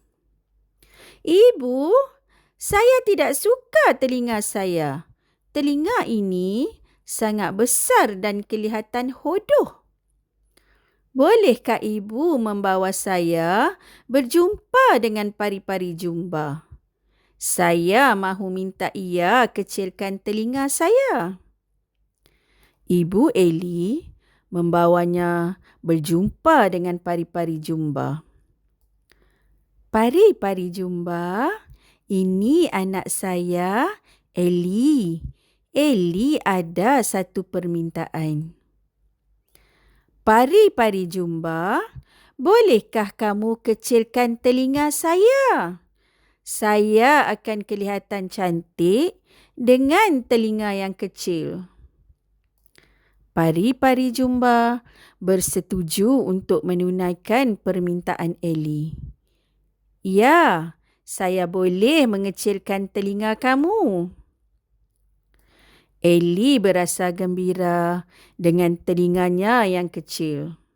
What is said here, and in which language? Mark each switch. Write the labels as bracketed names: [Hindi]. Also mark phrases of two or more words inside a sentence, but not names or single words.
[Malay] Ibu, saya tidak suka telinga saya. Telinga ini sangat besar dan kelihatan hodoh. Bolehkah ibu membawa saya berjumpa dengan pari-pari jumba? Saya mahu minta ia kecilkan telinga saya. Ibu Ellie membawanya berjumpa dengan pari-pari jumba. Pari-pari jumba, ini anak saya, Ellie. Ellie ada satu permintaan. Pari-pari jumba, bolehkah kamu kecilkan telinga saya? Saya akan kelihatan cantik dengan telinga yang kecil. Pari-pari jumba bersetuju untuk menunaikan permintaan Ellie. Ya, saya boleh mengecilkan telinga kamu. Ellie berasa gembira dengan telinganya yang kecil.